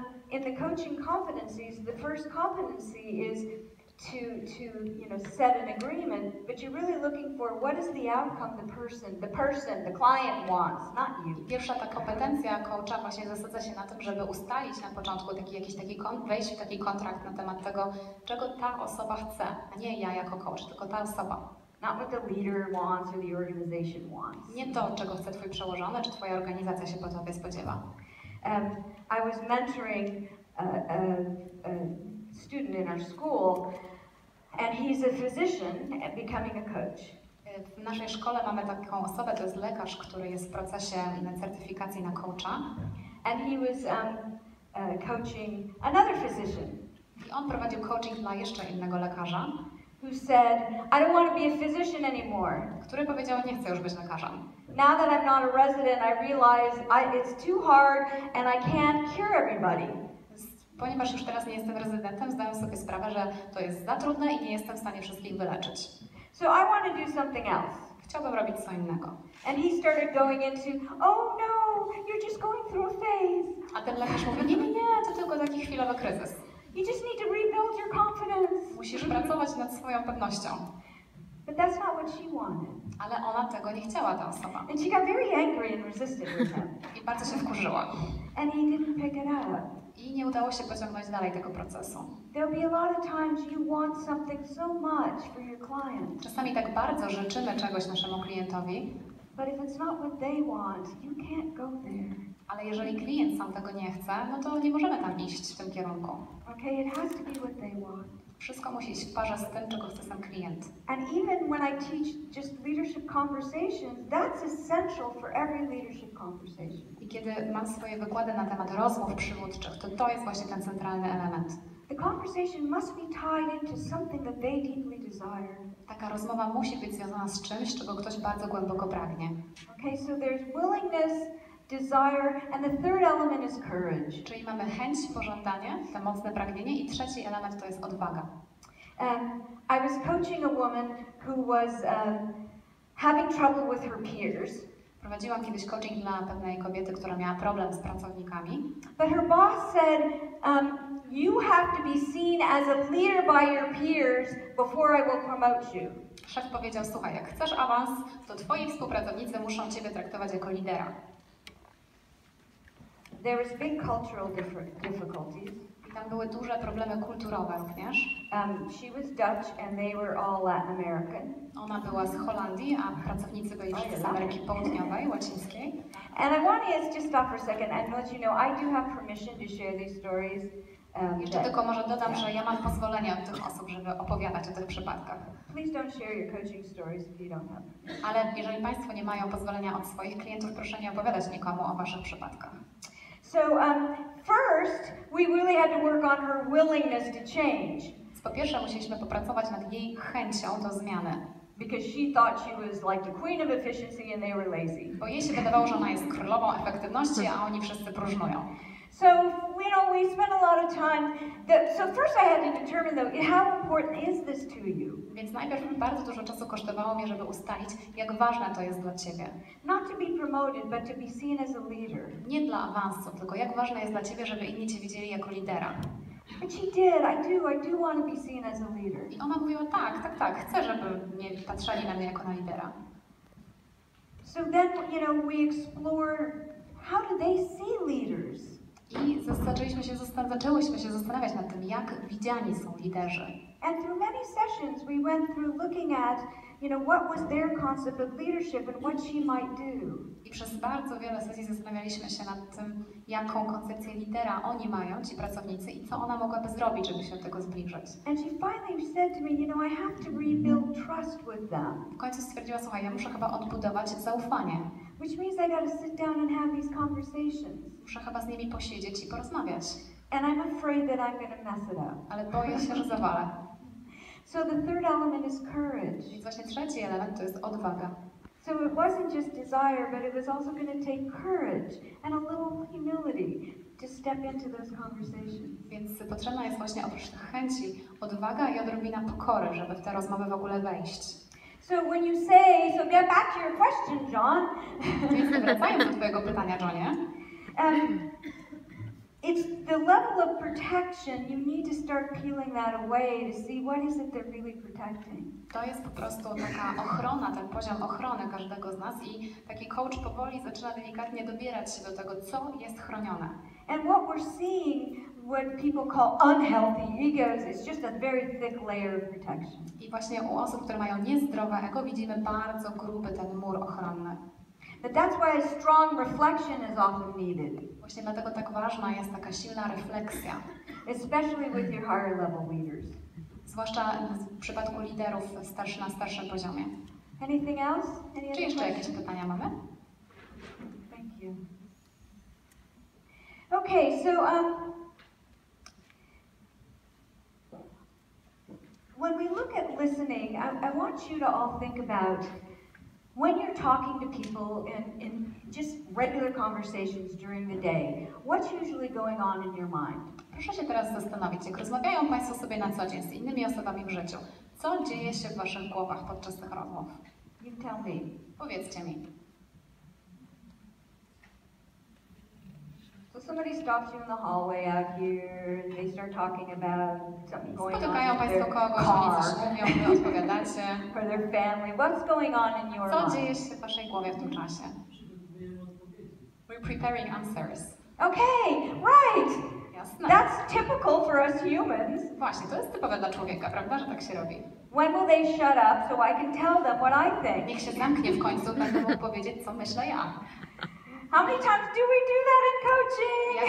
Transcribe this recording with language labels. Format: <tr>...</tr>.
<en>In the coaching competencies, the first competency is to set an agreement, but you're really looking for what is the outcome the client wants, not you.</en> <pl>Pierwsza ta kompetencja coacha właśnie zasadza się na tym, żeby ustalić na początku wejść w taki kontrakt na temat tego, czego ta osoba chce, a nie ja jako coach, tylko ta osoba.</pl> <en>Not what the leader wants or the organization wants.</en> <pl>Nie to, czego chce twój przełożony, czy twoja organizacja się po tobie spodziewa.</pl> <en>I was mentoring a student in our school, and he's a physician becoming a coach.</en> <pl>W naszej szkole mamy taką osobę, to jest lekarz, który jest w procesie certyfikacji na coacha.</pl> <en>And he was coaching another physician.</en> <pl>I on prowadził coaching dla jeszcze innego lekarza,</pl> <en>who said, I don't want to be a physician anymore.</en> <pl>Który powiedział, nie chcę już być lekarzem.</pl> <en>Now that I'm not a resident, I realize it's too hard and I can't cure everybody.</en> <pl>Ponieważ już teraz nie jestem rezydentem, zdaję sobie sprawę, że to jest za trudne i nie jestem w stanie wszystkich wyleczyć.</pl> <en>So I want to do something else.</en> <pl>Chciałbym robić co innego.</pl> <en>And he started going into, oh no, you're just going through a phase.</en> <pl>A ten lekarz mówi, nie, to tylko taki chwilowy kryzys.</pl> <en>You just need to rebuild your confidence.</en> <pl>Musisz pracować nad swoją pewnością.</pl> <en>But that's not what she wanted.</en> <pl>Ale ona tego nie chciała, ta osoba.</pl> <en>And she got very angry and resisted with him.</en> <pl>I bardzo się wkurzyła.</pl> <en>And he didn't pick it up.</en> <pl>I nie udało się pociągnąć dalej tego procesu.</pl> <en>There'll be a lot of times you want something so much for your client.</en> <pl>Czasami tak bardzo życzymy czegoś naszemu klientowi,</pl> <en>But if it's not what they want, you can't go there.</en> <pl>ale jeżeli klient sam tego nie chce, no to nie możemy tam iść w tym kierunku.</pl> <en>Okay, it has to be what they want.</en> <pl>Wszystko musi iść w parze z tym, czego chce sam klient.</pl> <en>And even when I teach just leadership conversations, that's essential for every leadership conversation.</en> <pl>I kiedy mam swoje wykłady na temat rozmów przywódczych, to jest właśnie ten centralny element.</pl> <en>The conversation must be tied into something that they deeply desire.</en> <pl>Taka rozmowa musi być związana z czymś, czego ktoś bardzo głęboko pragnie.</pl> <en>Okay, so there's willingness, desire, and the third element is courage.</en> <pl>Czyli mamy chęć, pożądanie, to mocne pragnienie i trzeci element to jest odwaga.</pl> <en>I was coaching a woman who was having trouble with her peers.</en> <pl>Prowadziłam kiedyś coaching dla pewnej kobiety, która miała problem z pracownikami.</pl> <en>But her boss said, you have to be seen as a leader by your peers before I will promote you.</en> <pl>Szef powiedział, słuchaj, jak chcesz awans, to twoi współpracownicy muszą ciebie traktować jako lidera.</pl> <en>There was big cultural difficulties.</en> <pl>I tam były duże problemy kulturowe również.</pl> <en>She was Dutch and they were all Latin American.</en> <pl>Ona była z Holandii, a pracownicy byli wszyscy z Ameryki Południowej, łacińskiej.</pl> <en>And I want to just stop for a second and let you know I do have permission to share these stories.</en> <pl>Jeszcze tylko może dodam, że ja mam pozwolenie od tych osób, żeby opowiadać o tych przypadkach.</pl> <en>Please don't share your coaching stories if you don't have.</en> <pl>Ale jeżeli Państwo nie mają pozwolenia od swoich klientów, proszę nie opowiadać nikomu o Waszych przypadkach.</pl> <en>So first, we really had to work on her willingness to change.</en> <pl>Po pierwsze, musieliśmy popracować nad jej chęcią do zmiany.</pl> <en>Because she thought she was like the queen of efficiency and they were lazy.</en> <pl>Bo jej się wydawało, że ona jest królową efektywności, a oni wszyscy próżnują.</pl> <en>So, we spent a lot of time. So first I had to determine though, how important is this to you?</en> <pl>Więc najpierw bardzo dużo czasu kosztowało mnie, żeby ustalić, jak ważne to jest dla Ciebie.</pl> <en>Not to be promoted, but to be seen as a leader.</en> <pl>Nie dla awansu, tylko jak ważne jest dla Ciebie, żeby inni Cię widzieli jako lidera.</pl> <en>But she did. I do want to be seen as a leader.</en> <pl>I ona mówiła, tak, chcę, żeby mnie patrzyli na mnie jako na lidera.</pl> <en>So then, we explored how do they see leaders?</en> <pl>I zaczęłyśmy się zastanawiać nad tym, jak widziani są liderzy.</pl> <en>And through many sessions, we went through looking at, what was their concept of leadership and what she might do.</en> <pl>I przez bardzo wiele sesji zastanawialiśmy się nad tym, jaką koncepcję lidera oni mają, ci pracownicy, i co ona mogłaby zrobić, żeby się do tego zbliżyć.</pl> <en>And she finally said to me, I have to rebuild trust with them.</en> <pl>W końcu stwierdziła, słuchaj, ja muszę chyba odbudować zaufanie.</pl> <en>Which means I got to sit down and have these conversations.</en> <pl>Muszę chyba z nimi posiedzieć i porozmawiać.</pl> <en>And I'm afraid that I'm going to mess it up.</en> <pl>Ale boję się, że zawalę.</pl> <en>So the third element is courage.</en> <pl>Więc właśnie trzeci element to jest odwaga.</pl> <en>So it wasn't just desire, but it was also going to take courage and a little humility to step into those conversations.</en> <pl>Więc potrzebna jest właśnie oprócz tych chęci odwaga i odrobina pokory, żeby w te rozmowy w ogóle wejść.</pl> <en>So when you say, so get back to your question, John.</en> <pl>Więc wracając do Twojego pytania, Johnie.</pl> <en>It's the level of protection. You need to start peeling that away to see what is it they're really protecting.</en> <pl>To jest po prostu taka ochrona, ten poziom ochrony każdego z nas i taki coach powoli zaczyna delikatnie dobierać się do tego, co jest chronione.</pl> <en>And what we're seeing, what people call unhealthy egos, is just a very thick layer of protection.</en> <pl>I właśnie u osób, które mają niezdrowe ego, widzimy bardzo gruby ten mur ochronny.</pl> <en>But that's why a strong reflection is often needed.</en> <pl>Właśnie dlatego tak ważna jest taka silna refleksja.</pl> <en>Especially with your higher level leaders.</en> <pl>Zwłaszcza w przypadku liderów na starszym poziomie.</pl> <en>Anything else?</en> <pl>Czy jeszcze jakieś pytania mamy?</pl> <en>Thank you. Okay, so when we look at listening, I want you to all think about when you're talking to people in just regular conversations during the day, what's usually going on in your mind?</en> <pl>Proszę się teraz zastanowić, jak rozmawiają Państwo sobie na co dzień z innymi osobami w życiu, co dzieje się w Waszych głowach podczas tych rozmów?</pl> <en>You tell me.</en> <pl>Powiedzcie mi.</pl> <en>So somebody stops you in the hallway out here and they start talking about something going on</en> <pl>Spotykają</pl> <en>in</en> <pl>Państwo</pl> <en>their</en> <pl>kogoś, oni</pl> <en>car</en> <pl>coś mówią, Wy odpowiadacie.</pl> <en>or their family. What's going on in your</en> <pl>Co dzieje</pl> <en>mind?</en> <pl>się w Waszej głowie w tym czasie?</pl> <en>We're preparing answers. Okay, right.</en> <pl>Jasne.</pl> <en>That's typical for us humans.</en> <pl>Właśnie, to jest typowe dla człowieka, prawda, że tak się robi.</pl> <en>When will they shut up so I can tell them what I think?</en> <pl>Niech się zamknie w końcu, będę mógł powiedzieć, co myślę ja.</pl> <en>How many times do we do that in coaching?</en>